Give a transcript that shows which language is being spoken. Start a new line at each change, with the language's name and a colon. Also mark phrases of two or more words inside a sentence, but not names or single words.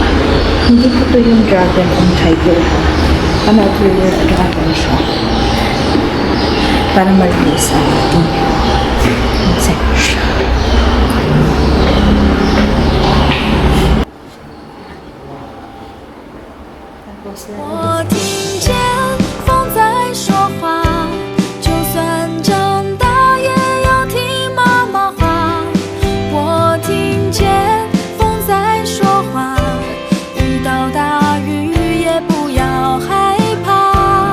Filipino: Hindi po to yung
English: dragon and tiger
Filipino: ha.
English: Another dragon
Filipino: siya. Para malinis ang ating section. Tapos na
Chinese: 我听见风在说话，就算长大也要听妈妈话。我听见风在说话，遇到大雨也不要害怕。